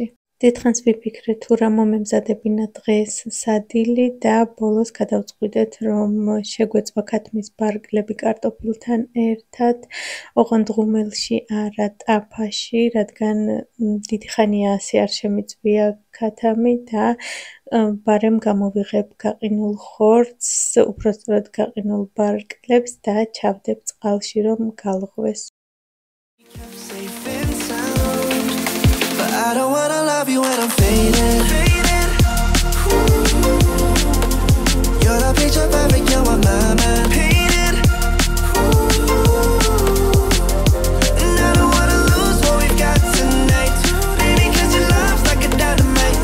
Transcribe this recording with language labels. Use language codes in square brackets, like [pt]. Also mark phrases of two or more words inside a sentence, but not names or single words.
[ka] დიდხანს ვიფიქრე თუ რა მომემზადებინა დღეს სადილი და ბოლოს გადავწყვიტეთ რომ შეგვეწვა ქათმის ბარგლები კარტოფილთან ერთად, ოღონდ ღუმელში არა, ტაფაში, რადგან დიდი ხანია ასე არ შემიწვია ქათამი და ბარემ გამოვიღებ გაყინულ ხორცს, უпростоრად გაყინულ ბარგლებს და ჩავდებ წყალში რომ გალღვეს. [en] I don't wanna love you when I'm faded. You're the picture perfect, you're what my mind painted. And I don't wanna lose what we've got tonight, baby, 'cause your love's like a dynamite.